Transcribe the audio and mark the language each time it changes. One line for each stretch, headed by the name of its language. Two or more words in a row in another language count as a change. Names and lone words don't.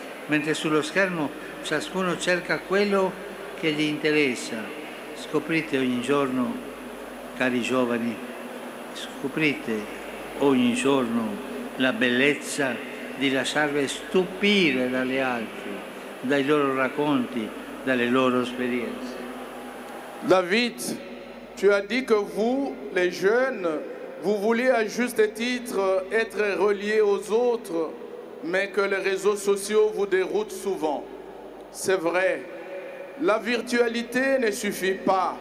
Italian: mentre sullo schermo ciascuno cerca quello che gli interessa. Scoprite ogni giorno, cari giovani, scoprite ogni giorno la bellezza di lasciarvi stupire dagli altri, dai loro racconti, dalle loro esperienze.
French: David, tu as dit que vous, les jeunes, vous vouliez à juste titre être reliés aux autres, mais que les réseaux sociaux vous déroutent souvent. C'est vrai, la virtualité ne suffit pas.